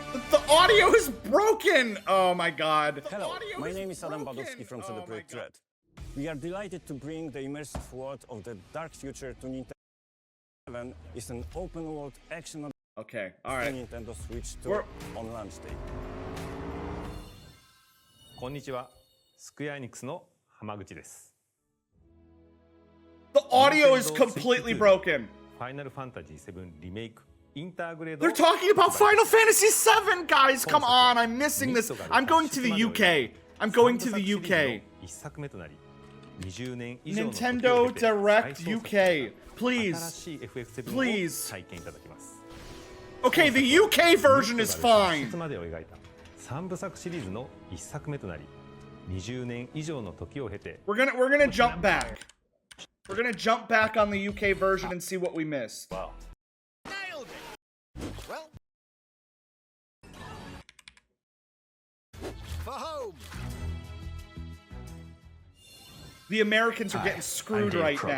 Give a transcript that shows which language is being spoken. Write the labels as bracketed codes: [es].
[en] The audio is broken! Oh my god. Hello, my name is Adam Badowski from CD Projekt Red. We are delighted to bring the immersive world of the dark future to Nintendo. Elden is an open-world action okay, alright. Nintendo Switch 2 on launch day. [ja] こんにちは、スクエアエニックスの浜口です。 [en] The audio is completely broken. Final Fantasy VII Remake Intergrade. They're talking about Final Fantasy VII, guys! Come on, I'm missing this. I'm going to the UK. I'm going to the UK. Nintendo Direct UK. Please. Please. Okay, the UK version is fine. [ja] 3部作シリーズの1作目となり、20年以上の時を経て [en] We're gonna jump back. We're gonna jump back on the UK version and see what we missed. Wow. Nailed it. Well, for home. The Americans are getting screwed right now.